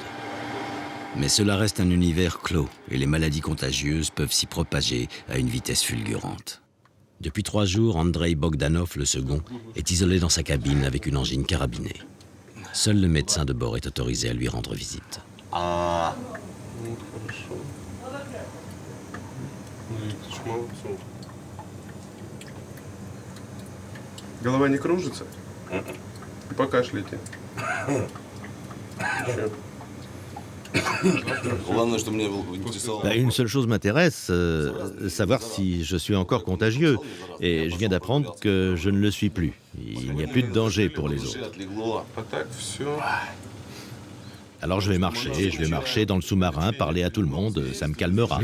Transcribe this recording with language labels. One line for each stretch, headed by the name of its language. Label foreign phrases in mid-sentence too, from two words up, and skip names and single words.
French: Mais cela reste un univers clos et les maladies contagieuses peuvent s'y propager à une vitesse fulgurante. Depuis 3 jours, Andrei Bogdanov, le second, est isolé dans sa cabine avec une angine carabinée. Seul le médecin de bord est autorisé à lui rendre visite.
Russian: Голова не кружится? Покашляйте.
French: Une seule chose m'intéresse, savoir si je suis encore contagieux. Et je viens d'apprendre que je ne le suis plus. Il n'y a plus de danger pour les autres. Alors je vais marcher dans le sous-marin, parler à tout le monde, ça me calmera.